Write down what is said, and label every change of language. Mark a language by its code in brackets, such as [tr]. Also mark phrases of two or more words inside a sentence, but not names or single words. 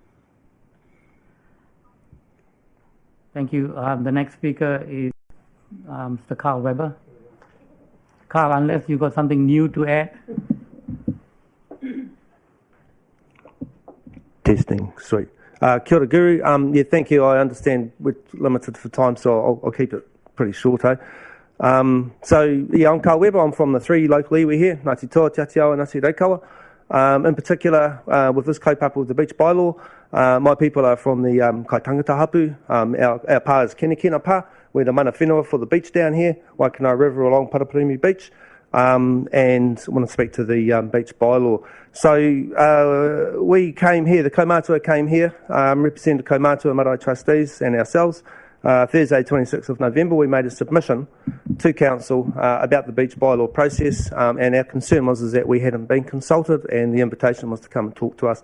[en] Thank you. The next speaker is Mr. Carl Weber. Carl, unless you got something new to add. Testing, sweet. [mi] Kia ora, [en] Guru. Yeah, thank you. I understand we're limited for time, so I'll keep it pretty short. I'm Carl Weber. I'm from the 3 local iwi here, Ngāti Toa, Te Atiawa, Ngāti Reikawa. In particular, with this kaupapa with the beach bylaw, my people are from the Kai Tangata Hapu. Our pā is Kenekena pā. We're the [mi] mana whenua [en] for the beach down here, Waikanae River along Paraparimi Beach. And I want to speak to the beach bylaw. So we came here, the Komatsu came here, represented Komatsu Marae trustees and ourselves. Thursday, 26th of November, we made a submission to Council about the beach bylaw process, and our concern was that we hadn't been consulted, and the invitation was to come and talk to us.